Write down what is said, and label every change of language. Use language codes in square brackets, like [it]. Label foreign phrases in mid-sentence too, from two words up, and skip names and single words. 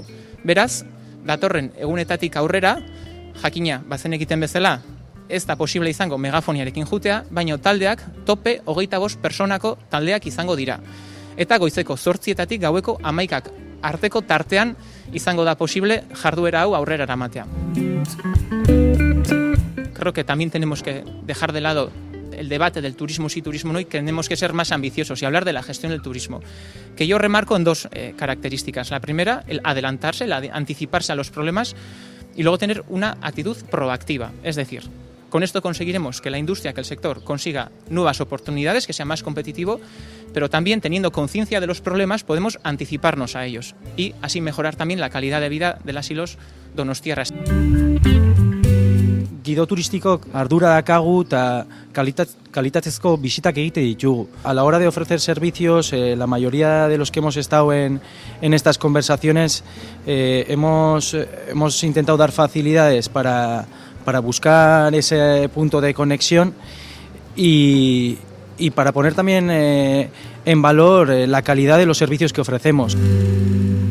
[eu] Beraz, datorren egunetatik aurrera, jakina, bazen egiten bezala, ez da posible izango megafoniarekin jutea, baina taldeak tope 25 personako taldeak izango dira. Eta goizeko 8:00 gaueko 11:00 arteko tartean izango da posible jarduera hau aurrera eramatea. [es] Creo que también tenemos que dejar de lado el debate del turismo sí, turismo no, y tenemos que ser más ambiciosos y hablar de la gestión del turismo, que yo remarco en dos características. La primera, el adelantarse, el anticiparse a los problemas, y luego tener una actitud proactiva. Es decir, con esto conseguiremos que la industria, que el sector consiga nuevas oportunidades, que sea más competitivo, pero también teniendo conciencia de los problemas podemos anticiparnos a ellos y así mejorar también la calidad de vida de las y los donostiarras. [eu] Gido turistikok ardura dakagu eta kalitatezko bisitak egite ditugu. [es] A la hora de ofrecer servicios, la mayoría de los que hemos estado en estas conversaciones hemos intentado dar facilidades para buscar ese punto de conexión y para poner también en valor la calidad de los servicios que ofrecemos.